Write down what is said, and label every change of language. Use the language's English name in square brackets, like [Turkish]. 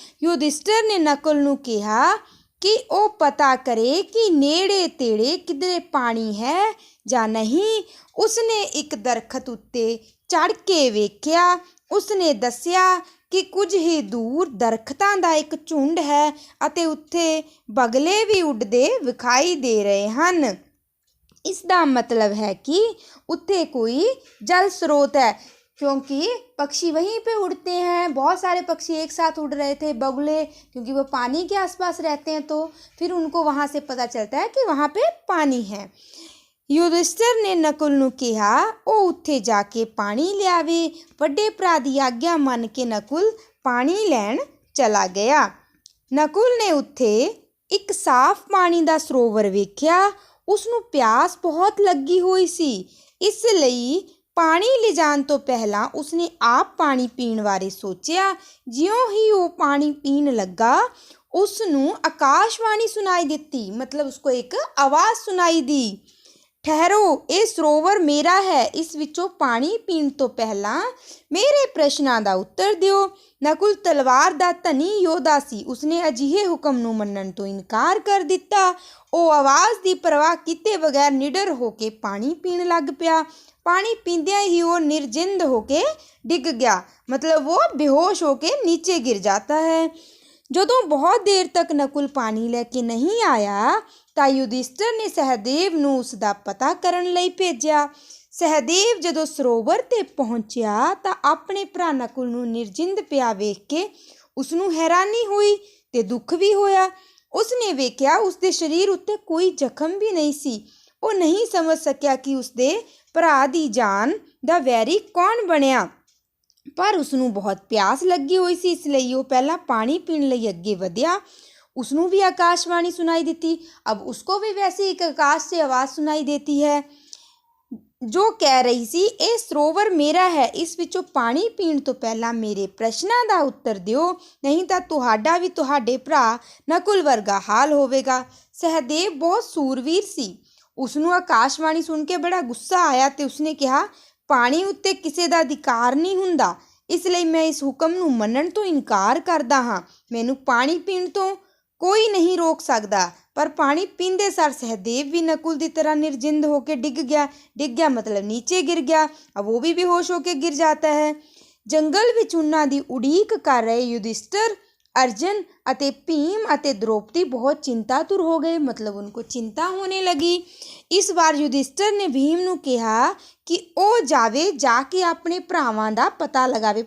[Punjabi] ਯੁਧਿਸ਼ਟਰ ਨੇ ਨਕੁਲ ਨੂੰ ਕਿਹਾ ਕਿ ਉਹ ਪਤਾ ਕਰੇ ਕਿ ਨੇੜੇ ਤੇੜੇ ਕਿਧਰੇ ਪਾਣੀ ਹੈ ਜਾਂ ਨਹੀਂ। ਉਸਨੇ ਇੱਕ ਦਰਖਤ ਉੱਤੇ ਚੜ੍ਹ ਕੇ ਵੇਖਿਆ। ਉਸਨੇ ਦੱਸਿਆ ਕਿ ਕੁਝ ਹੀ ਦੂਰ ਦਰਖਤਾਂ ਦਾ ਇੱਕ ਝੁੰਡ ਹੈ ਅਤੇ ਉੱਥੇ ਬਗਲੇ ਵੀ ਉੱਡਦੇ ਵਿਖਾਈ ਦੇ ਰਹੇ ਹਨ। ਇਸ ਦਾ ਮਤਲਬ ਹੈ ਕਿ ਉੱਥੇ ਕੋਈ [Hindi] जल स्रोत है, क्योंकि पक्षी वहीं पे उड़ते हैं। बहुत सारे पक्षी एक साथ उड़ रहे थे। बगुले क्योंकि वो पानी के आसपास रहते हैं, तो फिर उनको वहाँ से पता चलता है कि वहाँ पे पानी है। युधिष्ठिर ने नकुल [Punjabi] ਨੂੰ ਕਿਹਾ ਉਹ ਉੱਥੇ ਜਾ ਕੇ ਪਾਣੀ ਲਿਆਵੇ। ਵੱਡੇ ਭਰਾ ਦੀ ਆਗਿਆ ਮੰਨ ਕੇ ਨਕੁਲ ਪਾਣੀ ਲੈਣ ਚਲਾ ਗਿਆ। ਨਕੁਲ ਨੇ ਉੱਥੇ ਇੱਕ ਸਾਫ਼ ਪਾਣੀ ਦਾ ਸਰੋਵਰ ਵੇਖਿਆ। ਉਸਨੂੰ ਪਿਆਸ ਬਹੁਤ ਲੱਗੀ ਹੋਈ ਸੀ, ਇਸ ਲਈ ਪਾਣੀ ਲਿਜਾਣ ਤੋਂ ਪਹਿਲਾਂ ਉਸਨੇ ਆਪ ਪਾਣੀ ਪੀਣ ਬਾਰੇ ਸੋਚਿਆ। ਜਿਉਂ ਹੀ ਉਹ ਪਾਣੀ ਪੀਣ ਲੱਗਾ, ਉਸ ਨੂੰ ਆਕਾਸ਼ਵਾਣੀ ਸੁਣਾਈ ਦਿੱਤੀ, ਮਤਲਬ ਉਸਕੋ ਇੱਕ ਆਵਾਜ਼ ਸੁਣਾਈ ਦੀ। ਠਹਿਰੋ, ਇਹ ਸਰੋਵਰ ਮੇਰਾ ਹੈ। ਇਸ ਵਿੱਚੋਂ ਪਾਣੀ ਪੀਣ ਤੋਂ ਪਹਿਲਾਂ ਮੇਰੇ ਪ੍ਰਸ਼ਨਾਂ ਦਾ ਉੱਤਰ ਦਿਓ। ਨਕੁਲ ਤਲਵਾਰ ਦਾ ਧਨੀ ਯੋਧਾ ਸੀ। ਉਸਨੇ ਅਜਿਹੇ ਹੁਕਮ ਨੂੰ ਮੰਨਣ ਤੋਂ ਇਨਕਾਰ ਕਰ ਦਿੱਤਾ। ਉਹ ਆਵਾਜ਼ ਦੀ ਪਰਵਾਹ ਕੀਤੇ ਬਗੈਰ ਨਿਡਰ ਹੋ ਕੇ ਪਾਣੀ ਪੀਣ ਲੱਗ ਪਿਆ। पानी पींदिया ही वो निर्जिंद होके डिग गया, [Hindi] मतलब वो बेहोश होके नीचे गिर जाता है। [Punjabi] ਜਦੋਂ ਬਹੁਤ ਦੇਰ ਤੱਕ ਨਕੁਲ ਪਾਣੀ ਲੈ ਕੇ ਨਹੀਂ ਆਇਆ ਤਾਂ ਯੁਧਿਸ਼ਟਰ ਨੇ ਸਹਿਦੇਵ ਨੂੰ ਉਸ ਦਾ ਪਤਾ ਕਰਨ ਲਈ ਭੇਜਿਆ। ਸਹਿਦੇਵ ਜਦੋਂ ਸਰੋਵਰ 'ਤੇ ਪਹੁੰਚਿਆ ਤਾਂ ਆਪਣੇ ਭਰਾ ਨਕੁਲ ਨੂੰ ਨਿਰਜਿੰਦ ਪਿਆ ਵੇਖ ਕੇ ਉਸਨੂੰ ਹੈਰਾਨੀ ਹੋਈ ਤੇ ਦੁੱਖ ਵੀ ਹੋਇਆ। ਉਸਨੇ ਵੇਖਿਆ ਉਸਦੇ ਸਰੀਰ ਉੱਤੇ ਕੋਈ ਜ਼ਖਮ ਵੀ ਨਹੀਂ ਸੀ। ਉਹ ਨਹੀਂ ਸਮਝ ਸਕਿਆ ਕਿ ਉਸਦੇ ਭਰਾ ਦੀ ਜਾਨ ਦਾ ਵੈਰੀ ਕੌਣ ਬਣਿਆ, ਪਰ ਉਸਨੂੰ ਬਹੁਤ ਪਿਆਸ ਲੱਗੀ ਹੋਈ ਸੀ, ਇਸ ਲਈ ਉਹ ਪਹਿਲਾਂ ਪਾਣੀ ਪੀਣ ਲਈ ਅੱਗੇ ਵਧਿਆ। ਉਸਨੂੰ ਵੀ ਆਕਾਸ਼ਵਾਣੀ ਸੁਣਾਈ ਦਿੱਤੀ। [Hindi] अब उसको भी वैसे एक आकाश से आवाज़ सुनाई देती है जो कह रही [Punjabi] ਸੀ ਇਹ ਸਰੋਵਰ ਮੇਰਾ ਹੈ। ਇਸ ਵਿੱਚੋਂ ਪਾਣੀ ਪੀਣ ਤੋਂ ਪਹਿਲਾਂ ਮੇਰੇ ਪ੍ਰਸ਼ਨਾਂ ਦਾ ਉੱਤਰ ਦਿਓ, ਨਹੀਂ ਤਾਂ ਤੁਹਾਡਾ ਵੀ ਤੁਹਾਡੇ ਭਰਾ ਨਕੁਲ ਵਰਗਾ ਹਾਲ ਹੋਵੇਗਾ। ਸਹਿਦੇਵ ਬਹੁਤ ਸੂਰਵੀਰ ਸੀ। ਉਸਨੂੰ ਆਕਾਸ਼ਵਾਣੀ ਸੁਣ ਕੇ ਬੜਾ ਗੁੱਸਾ ਆਇਆ ਤੇ ਉਸਨੇ ਕਿਹਾ, ਪਾਣੀ ਉੱਤੇ ਕਿਸੇ ਦਾ ਅਧਿਕਾਰ ਨਹੀਂ ਹੁੰਦਾ, ਇਸ ਲਈ ਮੈਂ ਇਸ ਹੁਕਮ ਨੂੰ ਮੰਨਣ ਤੋਂ ਇਨਕਾਰ ਕਰਦਾ ਹਾਂ। ਮੈਨੂੰ ਪਾਣੀ ਪੀਣ ਤੋਂ ਕੋਈ ਨਹੀਂ ਰੋਕ ਸਕਦਾ। ਪਰ ਪਾਣੀ ਪੀਂਦੇ ਸਾਰ ਸਹਿਦੇਵ ਵੀ ਨਕੁਲ ਦੀ ਤਰ੍ਹਾਂ ਨਿਰਜਿੰਦ ਹੋ ਕੇ ਡਿੱਗ ਗਿਆ। ਡਿੱਗ ਗਿਆ ਮਤਲਬ ਨੀਚੇ ਗਿਰ ਗਿਆ। [Hindi] अब वो भी बेहोश होके गिर जाता है। [Punjabi] ਜੰਗਲ ਵਿੱਚ ਉਹਨਾਂ ਦੀ ਉਡੀਕ ਕਰ ਰਹੇ ਯੁਧਿਸ਼ਟਰ, अर्जुन ਅਤੇ ਭੀਮ ਅਤੇ [Hindi] द्रौपदी बहुत चिंतातुर हो गए, मतलब उनको चिंता होने लगी। इस बार युधिष्ठिर ने भीम [Punjabi] ਨੂੰ ਕਿਹਾ कि ਉਹ ਜਾਵੇ, ਜਾ ਕੇ ਆਪਣੇ ਭਰਾਵਾਂ ਦਾ ਪਤਾ ਲਗਾਵੇ।